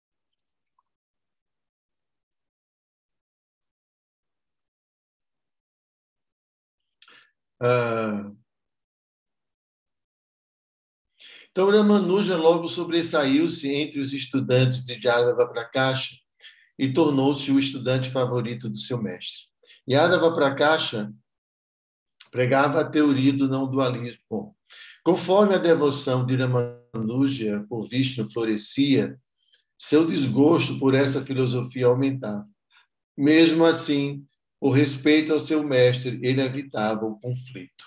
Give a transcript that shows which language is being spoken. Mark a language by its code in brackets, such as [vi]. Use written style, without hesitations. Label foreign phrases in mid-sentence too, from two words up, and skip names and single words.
[pt] Então Ramanuja logo sobressaiu-se entre os estudantes de Yadava-Prakasha e tornou-se o estudante favorito do seu mestre. Yadava-Prakasha pregava a teoria do não dualismo. Bom, conforme a devoção de Ramanuja por Vishnu florescia, seu desgosto por essa filosofia aumentava. Mesmo assim, por respeito ao seu mestre, ele evitava o conflito.